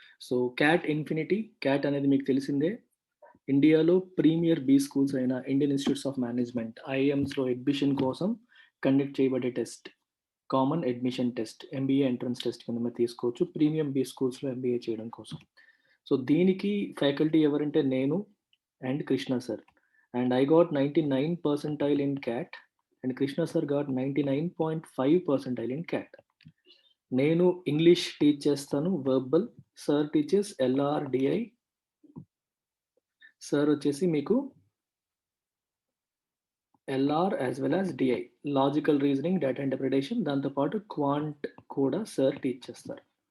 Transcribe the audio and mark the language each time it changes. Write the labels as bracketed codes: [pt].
[te] So cat అనేది మీకు తెలిసిందే. ఇండియాలో ప్రీమియర్ బీ స్కూల్స్ అయిన Indian institutes of management ఐఐఎమ్స్లో admission కోసం కండక్ట్ చేయబడే test, common admission test, MBA entrance test కింద మీరు తీసుకోవచ్చు ప్రీమియం బీ స్కూల్స్లో ఎంబీఏ చేయడం కోసం. సో దీనికి ఫ్యాకల్టీ ఎవరంటే నేను and Krishna sir. [en] And I got 99 percentile in CAT and Krishna sir got 99.5 percentile in CAT. [te] నేను ఇంగ్లీష్ టీచ్ చేస్తాను వర్బల్, సార్ టీచర్స్ ఎల్ఆర్డిఐ. సార్ వచ్చేసి మీకు LR as well as DI, logical reasoning, data interpretation, దాంతోపాటు quant కూడా sir teach చేస్తారు.